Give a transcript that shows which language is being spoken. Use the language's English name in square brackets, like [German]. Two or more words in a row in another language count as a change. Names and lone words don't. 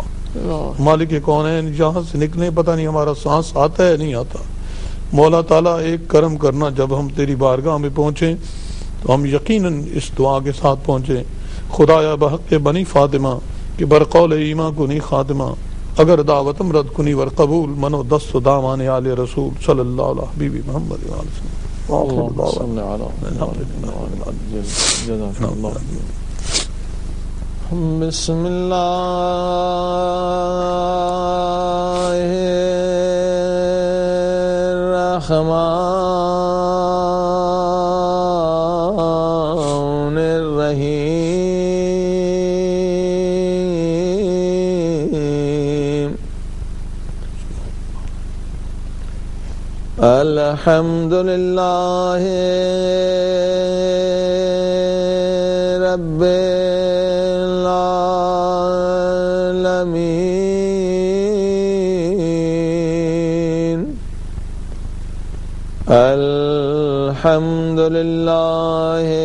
[Urdu] مالک کونین، جہاں سے نکلے پتہ نہیں ہمارا سانس آتا ہے نہیں آتا، مولا تعالیٰ ایک کرم کرنا، جب ہم تیری بارگاہ میں پہنچیں تو ہم یقیناً اس دعا کے ساتھ پہنچیں، [Persian] خدایا بحق بنی فاطمہ کہ برقول ایمان کنی خاتمہ، اگر دعوتم رد کنی ور قبول، منو دست و دامان آل رسول [Arabic] صلی اللہ علیہ حبیبی محمد علیہ وسلم۔ بسم اللہ الرحمن الرحیم، الحمد للہ رب العالمین، الحمد للہ